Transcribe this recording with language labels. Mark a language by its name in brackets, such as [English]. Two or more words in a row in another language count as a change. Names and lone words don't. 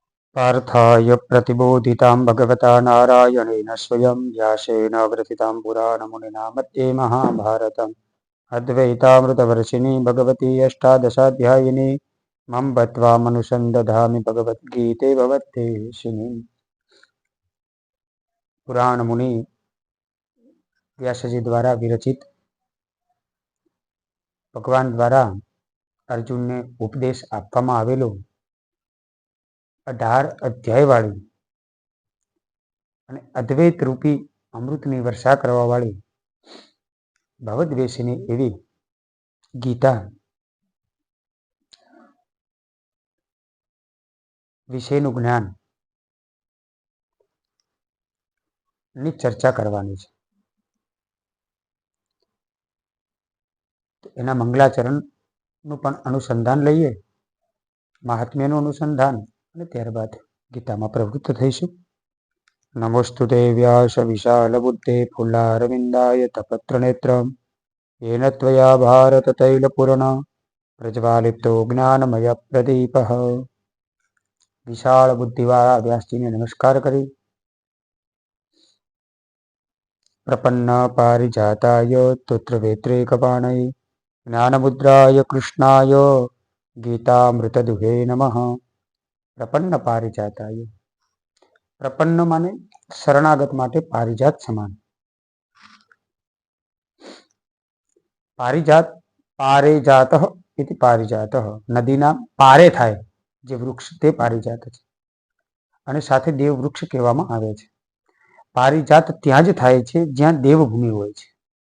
[Sanskrit] पार्थाय प्रतिबोधितां भगवता नारायणेन स्वयं व्यासेन ग्रथितां पुराणमुनिना मध्ये महाभारतम् अद्वैतामृतवर्षिणी भगवती अष्टादशाध्यायिनी मम बत्वामनुसन्दधामि भगवद्गीते भवद्देशिनी। [Gujarati] પુરાણ મુનિ વ્યાસજી દ્વારા વિરચિત ભગવાન દ્વારા અર્જુન ને ઉપદેશ આપવામાં આવેલો 18 अध्यायवाળી અને અદ્વૈત રૂપી અમૃતની વર્ષા કરવાવાળી ભવદ્વેષીની એવી ગીતા વિશેનું જ્ઞાન ની ચર્ચા કરવાની છે. એના મંગલાચરણનું પણ અનુસંધાન લઈએ, મહાત્મ્યનું અનુસંધાન, અને ત્યારબાદ ગીતામાં પ્રવૃત્ત થઈશું. [Sanskrit] નમોસ્તુતે વ્યાસ વિશાલ બુદ્ધે ફુલ્લારવિંદાય તપત્રનેત્ર येन त्वया भारत तैलपूर्ण प्रज्वालितो ज्ञानमय प्रदीप. [Gujarati] વિશાલ બુદ્ધિવાળા વ્યાસજીને નમસ્કાર કરી [Sanskrit] प्रपन्न पारिजाताय तोत्रवेत्रैकपाणये ज्ञानमुद्राय कृष्णाय गीतामृतदुहे नमः. प्रपन्न पारिजाताय, [Gujarati] પ્રપન્ન માને શરણાગત માટે પારિજાત સમાન. પારિજાત [Sanskrit] પારેજાતઃ इति પારિજાતઃ, [Gujarati] નદીના પારે થાય જે વૃક્ષ તે પારિજાત છે અને સાથે દેવ વૃક્ષ કહેવામાં આવે છે. પારિજાત ત્યાં જ થાય છે જ્યાં દેવભૂમિ હોય છે.